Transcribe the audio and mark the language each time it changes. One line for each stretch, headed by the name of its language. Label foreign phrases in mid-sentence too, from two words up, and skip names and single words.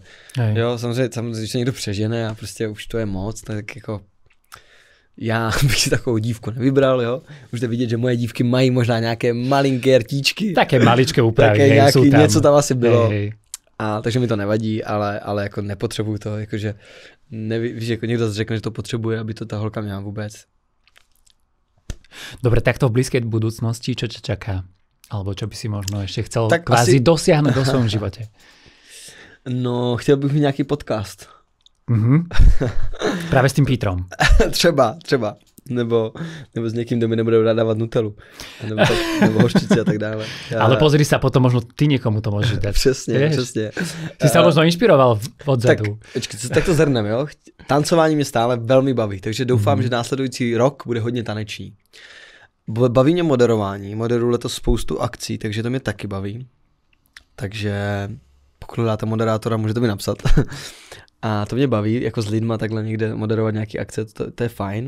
Czech: Jo, samozřejmě, když se někdo přežene a prostě už to je moc, tak jako já bych si takovou dívku nevybral, jo. Můžete vidět, že moje dívky mají možná nějaké malinké rtíčky. Také maličké úpravy, také nějaký, něco tam asi bylo. A takže mi to nevadí, ale jako nepotřebuju to, jakože víš, jako někdo řekne, že to potřebuje, aby to ta holka měla vůbec.
Slovak: Dobre, takto v blízkej budúcnosti, čo ťa čaká? Alebo čo by si možno ešte chcel tak kvázi dosiahnuť do svojom živote?
Czech: No, chtěl bych mít nějaký podcast. Právě s tím Petrom. třeba. Nebo s někým, kdo mi nebude dávat Nutellu. Nebo hořčici a tak dále.
Slovak: Ale pozri sa, potom možno ty někomu to môžeš dať.
Czech: Přesně.
Slovak: Ty sa možno inšpiroval odzadu. Tak to zhrnem, jo.
Czech: Tancování mě stále velmi baví, takže doufám, že následující rok bude hodně taneční. Baví mě moderování, moderuju letos spoustu akcí, takže to mě taky baví. Takže pokud dáte moderátora, můžete mi napsat. A to mě baví, jako s lidma takhle někde moderovat nějaký akce, to je fajn.